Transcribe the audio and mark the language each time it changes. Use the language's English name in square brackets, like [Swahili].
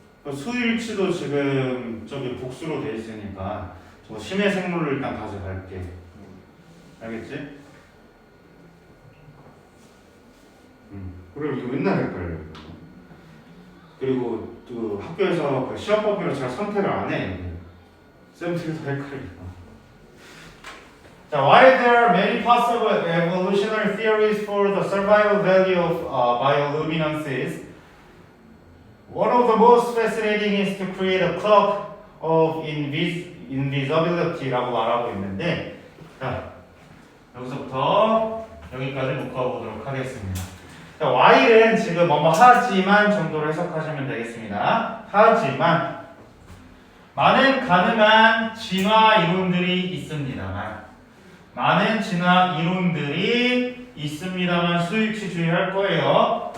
[Korean] 수일치도 지금 저기 복수로 돼 있으니까 저 심해 생물을 일단 가져갈게. 알겠지? 그리고 이거 맨날 헷갈려. 그리고 그 학교에서 그 시험법으로 잘 선택을 안 해. 쌤들도 헷갈려. [English] 자, why there are many possible evolutionary theories for the survival value of bioluminescence? One of the most fascinating is to create a cloak of invisibility [Korean] 라고 말하고 있는데, 자, 여기서부터 여기까지 묶어보도록 하겠습니다. 자, Y는 지금 뭐뭐 하지만 정도로 해석하시면 되겠습니다. 하지만 많은 가능한 진화 이론들이 있습니다만 많은 진화 이론들이 있습니다만 수일치 주의할 거예요.